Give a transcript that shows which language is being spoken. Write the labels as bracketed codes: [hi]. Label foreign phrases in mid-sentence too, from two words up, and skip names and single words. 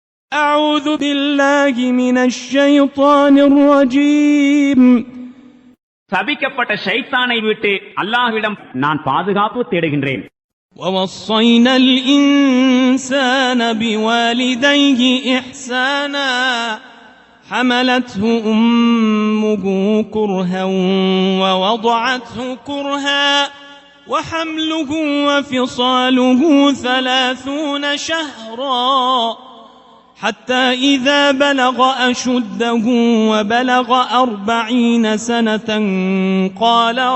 [ar] أعوذ بالله من الشيطان الرجيم. [ta] சபிக்கப்பட்ட ஷைத்தானை விட்டு அல்லாஹ்விடம் நான் பாதுகாப்பு தேடுகின்றேன். [ar] ووصينا الإنسان بوالديه إحسانا حملته أمه كرها ووضعته كرها وحمله وفصاله 30 شهرا حتى إذا بلغ أشده وبلغ 40 سنة قال